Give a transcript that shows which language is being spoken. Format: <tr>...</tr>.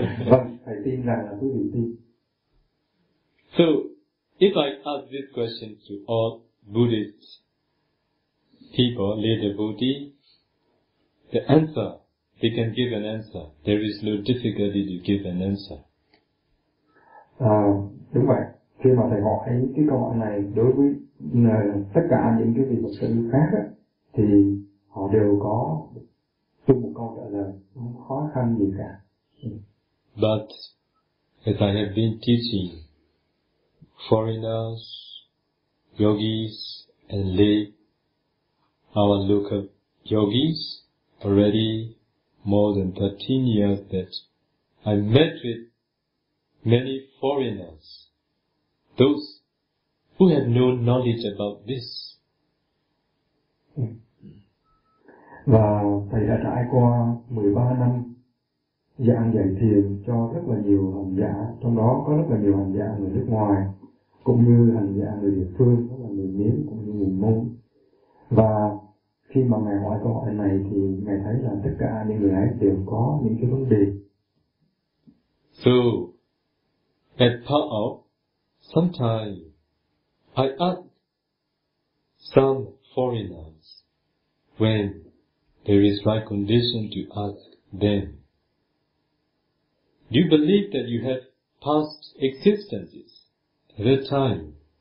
<vi>Vâng, phải tin rằng là quý vị tin.</vi> <en>So, if I ask this question to all Buddhist people, later Bodhi, the answer, they can give an answer. There is no difficulty to give an answer.</en> <vi>Đúng vậy. Khi mà thầy hỏi cái câu hỏi này đối với tất cả những cái vị Phật tử khác á, thì họ đều có chung một câu trả lời, không khó khăn gì cả.</vi> <en>But as I have been teaching foreigners, yogis and lay, our local yogis already more than 13 years that I met with many foreigners, those who have no knowledge about this.</en> <vi>Và thầy đã trải qua 13 năm giảng dạy thiền cho rất là nhiều hành giả, trong đó có rất là nhiều hành giả người nước ngoài cũng như hành giả người địa phương, rất là người Miến cũng như người Mông. Và khi mà ngài hỏi câu hỏi này thì ngài thấy là tất cả những người ấy đều có những cái vấn đề.</vi> <en>So, at part of some time, I asked some foreigners when there is my condition to ask then. Do you believe that you have past existences at a time?</en>